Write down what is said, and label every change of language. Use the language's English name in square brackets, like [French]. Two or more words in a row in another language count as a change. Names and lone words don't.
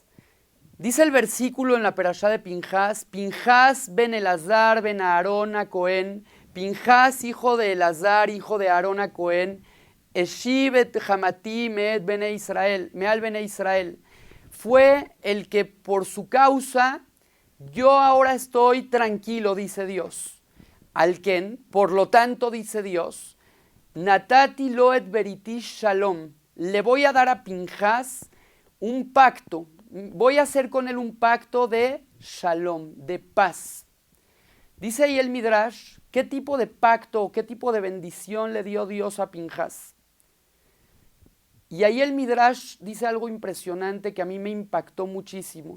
[Spanish] Dice el versículo en la Perashá de Pinjas: Pinjas ben Elazar ben Aarón a Cohen, Pinjas hijo de Elazar, hijo de Aarón a Cohen, [Hebrew] השיב את חמתי מעל בני ישראל, [Spanish] fue el que por su causa yo ahora estoy tranquilo, dice Dios. Alken, por lo tanto, dice Dios, [Hebrew] נתתי לו את בריתי שלום, [Spanish] le voy a dar a Pinjas un pacto, voy a hacer con él un pacto de shalom, de paz. Dice ahí el Midrash, ¿qué tipo de pacto o qué tipo de bendición le dio Dios a Pinjas? Y ahí el Midrash dice algo impresionante que a mí me impactó muchísimo.